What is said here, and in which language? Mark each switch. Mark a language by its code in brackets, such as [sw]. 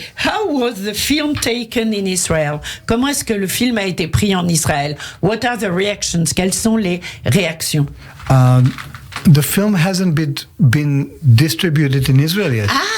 [en] How was the film taken in Israel? [fr] Comment est-ce que le film a été pris en Israël? [en] What are the reactions? [fr] Quelles sont les réactions? [en] The film hasn't been distributed in Israel yet.